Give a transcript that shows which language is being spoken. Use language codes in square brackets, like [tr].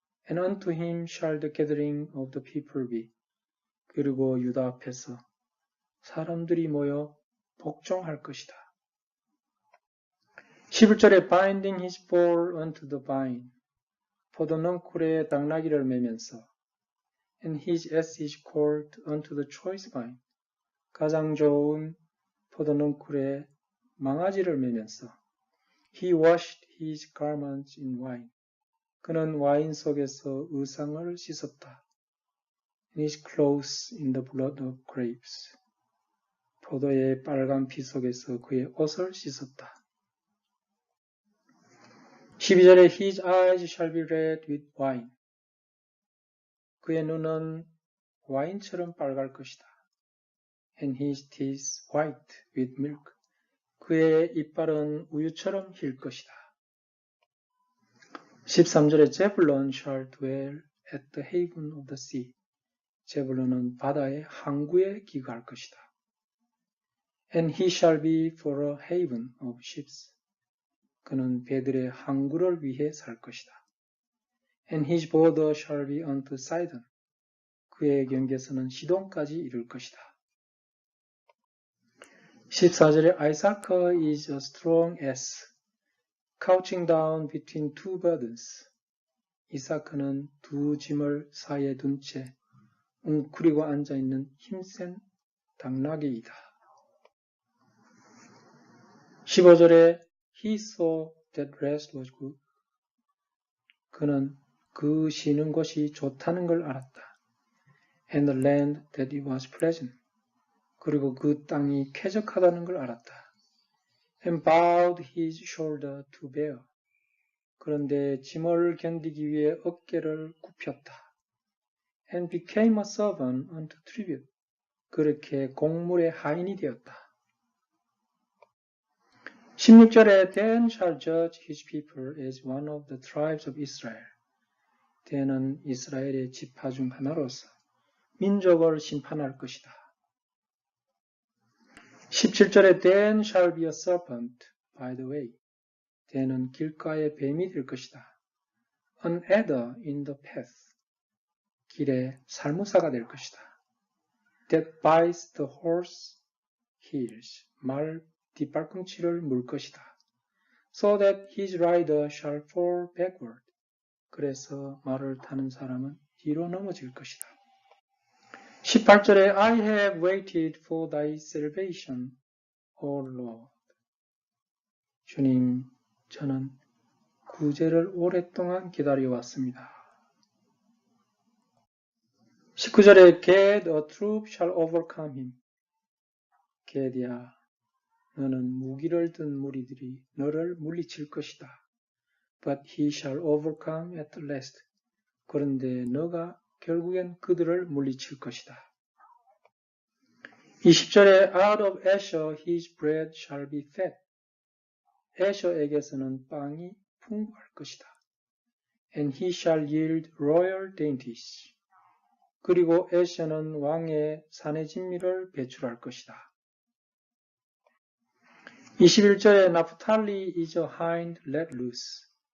[en] And unto him shall the gathering of the people be. [ko] 그리고 유다 앞에서 사람들이 모여 복종할 것이다. 11절에 [en] binding his foal unto the vine. [ko] 포도넝쿨에 당나귀를 매면서 [en] and his ass is called unto the choice vine. [ko] 가장 좋은 포도넝쿨에 망아지를 매면서 [en] he washed his garments in wine. [ko] 그는 와인 속에서 의상을 씻었다. [en] and his clothes in the blood of grapes. [ko] 포도의 빨간 피 속에서 그의 옷을 씻었다. 12절에 [en] his eyes shall be red with wine. [ko] 그의 눈은 와인처럼 빨갈 것이다. [en] and his teeth white with milk. [ko] 그의 이빨은 우유처럼 힐 것이다. 13절에 [en] 제블론 shall dwell at the haven of the sea. [ko] 제블론은 바다의 항구에 기거할 것이다. [en] and he shall be for a haven of ships. [ko] 그는 배들의 항구를 위해 살 것이다. [en] and his border shall be unto Sidon. [ko] 그의 경계선은 시돈까지 이룰 것이다. 14절에 [en] Isaac is a strong ass, couching down between two burdens. [ko] 이사크는 두 짐을 사이에 둔 채 웅크리고 앉아있는 힘센 당나귀이다. 15절에 [en] He saw that rest was good. [ko] 그는 그 쉬는 곳이 좋다는 걸 알았다. [en] And the land that it was pleasant. [ko] 그리고 그 땅이 쾌적하다는 걸 알았다. [en] And bowed his shoulder to bear. [ko] 그런데 짐을 견디기 위해 어깨를 굽혔다. [en] And became a servant unto tribute. [ko] 그렇게 곡물의 하인이 되었다. 16절에 [en] Dan shall judge his people as one of the tribes of Israel. [ko] dan은 이스라엘의 지파 중 하나로서 민족을 심판할 것이다. 17절에 [en] Dan shall be a serpent by the way. [ko] dan은 길가의 뱀이 될 것이다. [en] An adder in the path. [ko] 길에 살무사가 될 것이다. [en] That bites the horse heels. [ko] 말 뒷발꿈치를 물 것이다. [en] So that his rider shall fall backward. [ko] 그래서 말을 타는 사람은 뒤로 넘어질 것이다. 18절에 [en] I have waited for thy salvation, O Lord. [ko] 주님, 저는 구제를 오랫동안 기다려왔습니다. 19절에 [en] Gad, a troop shall overcome him. [ko] 게드야, 너는 무기를 든 무리들이 너를 물리칠 것이다. [en] But he shall overcome at last. [ko] 그런데 너가 결국엔 그들을 물리칠 것이다. 20절에 [en] Out of Asher his bread shall be fed. [ko] 에셔에게서는 빵이 풍부할 것이다. [en] And he shall yield royal dainties. [ko] 그리고 에셔는 왕의 사내 진미를 배출할 것이다. 21절에 [en] 나프탈리 is a hind let loose.